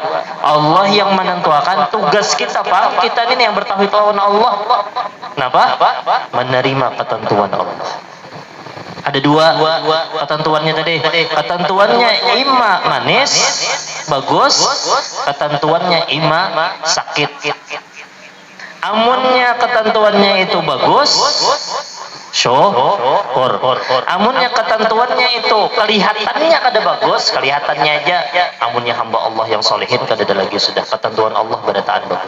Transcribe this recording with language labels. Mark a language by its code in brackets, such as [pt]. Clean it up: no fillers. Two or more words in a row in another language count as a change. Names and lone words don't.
[bjn] Allah yang menentukan, tugas kita Pak, kita ini yang bertauhid lawan Allah. Kenapa? Menerima ketentuan Allah. Ada dua ketentuannya tadi. Ketentuannya ima manis, bagus. Ketentuannya ima sakit. Amunnya ketentuannya itu bagus, syukur. Amunnya ketentuannya itu kelihatannya kada bagus, kelihatannya aja. Amunnya hamba Allah yang solehin kada ada lagi sudah ketentuan Allah berataan bagus.